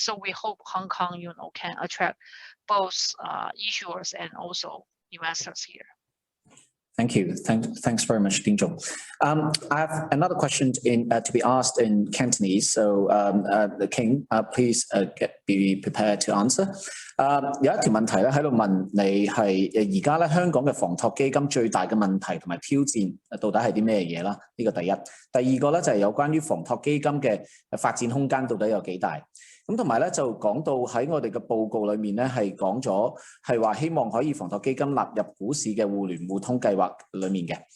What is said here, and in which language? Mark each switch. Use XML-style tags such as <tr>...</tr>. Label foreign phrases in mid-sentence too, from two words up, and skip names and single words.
<en>So we hope Hong Kong, you know, can attract both issuers and also investors here. Thank you. Thanks very much, Ding Zhong. I have another question to be asked in Cantonese. So, the King, please be prepared to answer.</en> <yue>有一條問題咧喺度問你係而家咧香港嘅房託基金最大嘅問題同埋挑戰到底係啲咩嘢啦？呢個第一。第二個咧就係有關於房託基金嘅發展空間到底有幾大？咁同埋咧就講到喺我哋嘅報告裏面咧係講咗係話希望可以房託基金納入股市嘅互聯互通計劃裏面嘅。</yue>